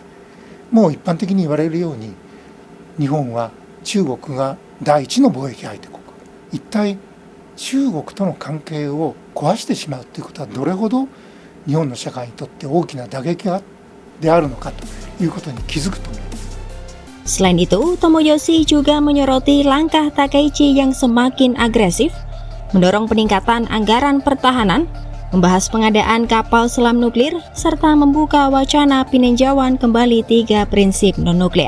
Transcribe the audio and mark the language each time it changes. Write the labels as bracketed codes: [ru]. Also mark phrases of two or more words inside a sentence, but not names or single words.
[ja] もう一般的に言われるように、日本は中国が第一の貿易相手国。一体中国との関係を壊してしまうということはどれほど日本の社会にとって大きな打撃であるのかということに気づくと思います。 [id] Selain itu, Tomoyoshi juga menyoroti langkah Takaichi yang semakin agresif, mendorong peningkatan anggaran pertahanan, membahas pengadaan kapal selam nuklir, serta membuka wacana peninjauan kembali 3 prinsip non-nuklir.